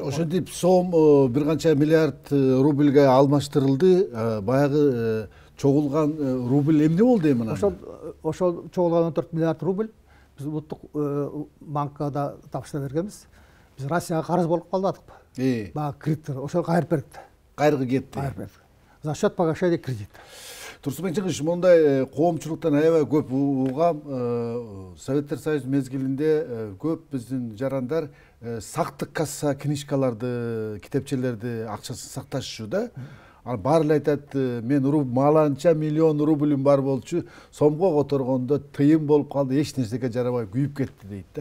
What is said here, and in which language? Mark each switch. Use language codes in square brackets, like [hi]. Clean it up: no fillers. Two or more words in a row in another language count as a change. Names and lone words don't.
[ky] Ошентип сом бир канча миллиард рубльге алмаштырылды. Баягы чогулган рубль эмне болду эми? Ошол чогулган 14 миллиард рубль биз улуттук банкада тапшыра бергенбиз. Биз Россияга карыз болуп калбадыкпы? Баягы кредиттер ошол кайрып берди. Кайрыгы кетти. Кайрып берди. [ru] За счет погашения кредита. [ky] Турсунбек Чыңгыш, мондай коомчулуктан аябай көп угам. Советтер Союзу мезгилинде көп биздин жарандар сактык касса книжкаларды, китепчелерди акчасын сакташчу да. Ал баары эле айтат, мен маланча миллион рубльм бар болчу, сомго которгондо тыйын болуп калды, эч нерсеге жарабай күйүп кетти дейт да.